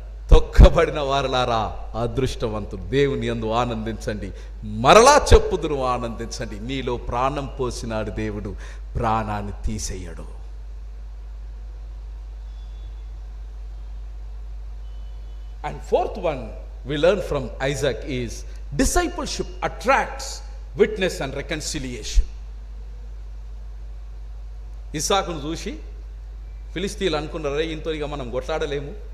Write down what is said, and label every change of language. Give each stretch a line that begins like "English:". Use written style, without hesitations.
Telugu: తొక్కబడిన వారలారా అదృష్టవంతులు, దేవుని యందు ఆనందించండి, మరలా చెప్పుదురు ఆనందించండి. నీలో ప్రాణం పోసినాడు దేవుడు, ప్రాణాన్ని తీసేయడు.
English: And fourth one we learn from Isaac is discipleship attracts witness and reconciliation.
Telugu: ఇస్సాకును చూసి ఫిలిస్తీన్లు అనుకున్నారే, ఇంతో ఇక మనం కొట్లాడలేము.